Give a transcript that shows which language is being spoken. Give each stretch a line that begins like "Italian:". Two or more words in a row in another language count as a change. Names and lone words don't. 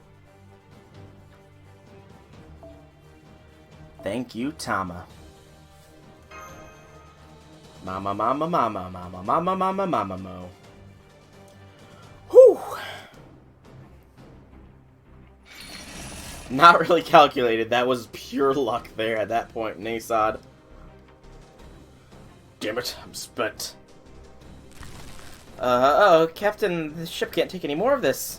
English: Thank you, Tama. Mama, mama, mama, mama, mama, mama, mama, mo. Whew. Not really calculated. That was pure luck there at that point, Nasod. Damn it, I'm spent. Uh-oh, Captain, the ship can't take any more of this.